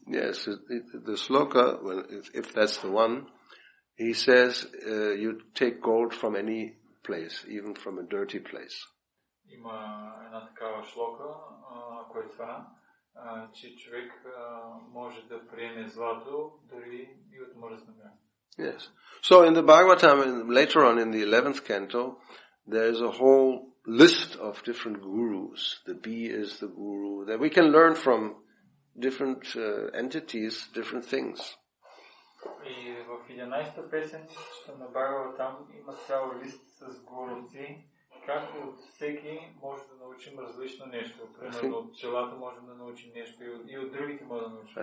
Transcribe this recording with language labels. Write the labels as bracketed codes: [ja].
[en] Yes, the sloka, if that's the one, he says you take gold from any place, even from a dirty place. [bg] Има една такава шлока, ако е това, че човек може да приеме злато дори и от мръсно място. [en] Yes. So in the Bhagavatam, later on in the 11th canto, there is a whole list of different gurus. The bee is the guru, that we can learn from different entities, different things. [bg] И в 11-та песен на Бхагаватам има цял лист с гуруци, как от всеки може да научим различно нещо. Примерно от пчелата можем да научим нещо и от другите може да научим.